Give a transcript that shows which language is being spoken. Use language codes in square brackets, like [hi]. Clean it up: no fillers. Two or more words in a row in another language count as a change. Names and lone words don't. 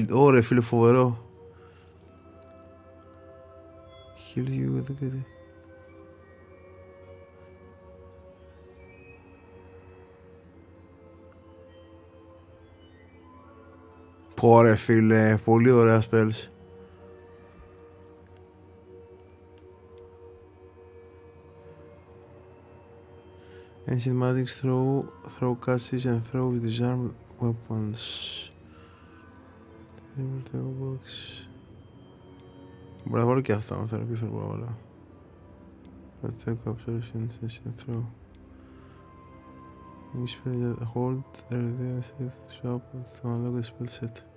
[el] Ωραία φίλε, φοβερό. [en] Heal you with the... [el] Πόρε φίλε, πολύ ωραία spells. [en] Ancient Magic throw catches and throw disarmed weapons. [el] Μπορώ να βάλω και αυτά, αν θέλω πίσω μπορώ να βάλω. [en] Protect observation and throw. Hold the shop to unlock the spell set.